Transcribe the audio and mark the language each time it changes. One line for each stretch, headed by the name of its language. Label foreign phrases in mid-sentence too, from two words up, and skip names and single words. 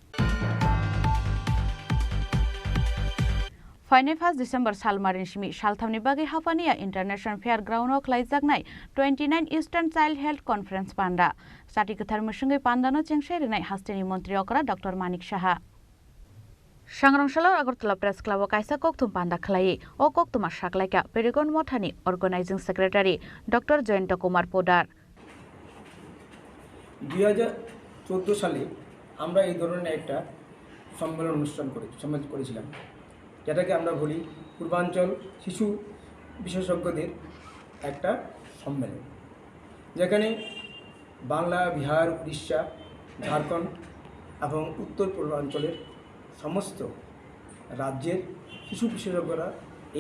Kok Borok: फाइने 5 डिसेम्बर सालमारिन सिमी सालथामनि बागै हाफानिया इन्टारनेशनल फेयर ग्राउन्डआव खलाइजागनाय 29 इस्टार्न चाइल्ड हेल्थ कन्फरेन्स पान्डा साथि गोथार मसुंगै पान्डानो चेंसायरिनाय हास्तेनि मन्त्री अकरा डक्टर मानिक साहा सांरंशाला अगरतला प्रेस क्लाबआव कायसा कक्तुम पान्डा खलायै अ कक्तुमा साकलायका पेरेगन मथानि
English: organising secretary
Kok Borok: डक्टर जयন্ত कुमार पोदार
Bangla: 2014 সালে আমরা এই ধরনের একটা সম্মেলন অনুষ্ঠান করেছিলাম যেটাকে আমরা বলি পূর্বাঞ্চল শিশু বিশেষজ্ঞদের একটা সম্মেলন যেখানে বাংলা বিহার উড়িষ্যা ঝাড়খণ্ড এবং উত্তর পূর্বাঞ্চলের সমস্ত রাজ্যের শিশু বিশেষজ্ঞরা এই